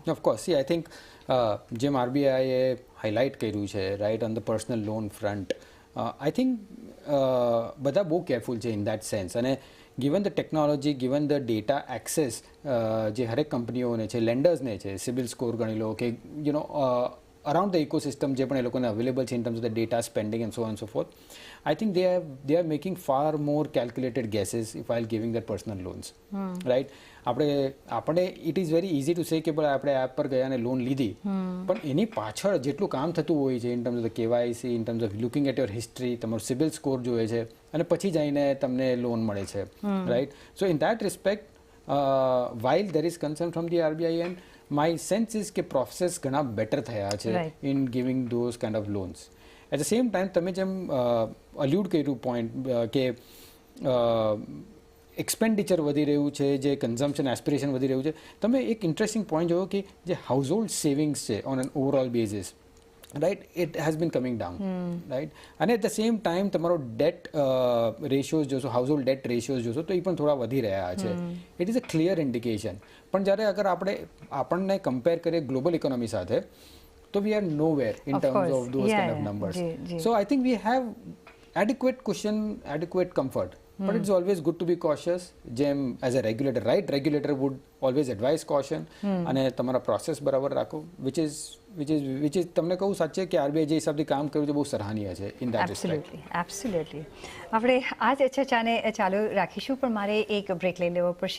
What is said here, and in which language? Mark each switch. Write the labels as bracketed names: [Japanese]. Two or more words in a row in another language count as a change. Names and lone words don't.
[English] of course I think [Gujarati] જેમ આરબીઆઈએ હાઇલાઇટ કર્યું છે, [English] right, on the personal loan front, I think [Gujarati] બધા બહુ કેરફુલ છે [English] in that sense. અને given the technology, given the data access [Gujarati] જે હરેક કંપનીઓને છે, લેન્ડર્સને છે, સિબિલ સ્કોર ગણી લો કે [English] around the ecosystem [Gujarati] જે પણ એ લોકોને અવેલેબલ છે [English] in terms of the data spending and so on so forth, I think they are making far more calculated guesses while giving their personal loans, right. [Gujarati] આપણે [English] it is very easy to say [Gujarati] કે ભાઈ આપણે એપ પર ગયા અને લોન લીધી, પણ એની પાછળ જેટલું કામ થતું હોય છે [English] in terms of the KYC, in terms of looking at your history, [Gujarati] તમારું સિબિલ સ્કોર જોઈએ છે, અને પછી જઈને તમને લોન મળે છે, રાઈટ. [English] so in that respect while there is concern from the RBI end, my sense is [Gujarati] કે પ્રોસેસ ઘણા બેટર થયા છે [English] in giving those kind of loans. at the same time [Gujarati] તમે જેમ અલ્યુડ કર્યું પોઈન્ટ કે એક્સપેન્ડિચર વધી રહ્યું છે, જે [English] consumption aspiration [Gujarati] વધી રહ્યું છે, તમે એક [English] interesting point [Gujarati] જોયો કે જે [English] household savings [Gujarati] છે [English] on an overall basis, [Gujarati] રાઈટ, [English] it has been coming down, [Gujarati] રાઈટ. અને [English] at the same time [Gujarati] તમારો [English] debt ratios [Gujarati] જોશો, [English] household debt ratios [Gujarati] જોશો તો એ પણ થોડા વધી રહ્યા છે. [English] It is a clear indication. [Gujarati] પણ જ્યારે અગર આપણને કમ્પેર કરીએ [English] global economy [Gujarati] સાથે, તો [English] we are nowhere in terms of those kind of numbers. so I think we have adequate cushion, adequate comfort. But it's always good to be cautious. [Gujarati] જેમ [English] as a regulator, right, regulator would always advise caution, [Gujarati] અને તમારા પ્રોસેસ બરાબર રાખો, વિચ ઇઝ તમને કહું સાચે કે આરબીઆઈ જે હિસાબથી કામ કર્યું છે બહુ સરાહનીય છે [English] in that respect. એબ્સોલ્યુટલી. [Gujarati] આપણે આ જ ચર્ચાને ચાલુ રાખીશું, પણ મારે એક બ્રેક લઈ લેવો પડશે.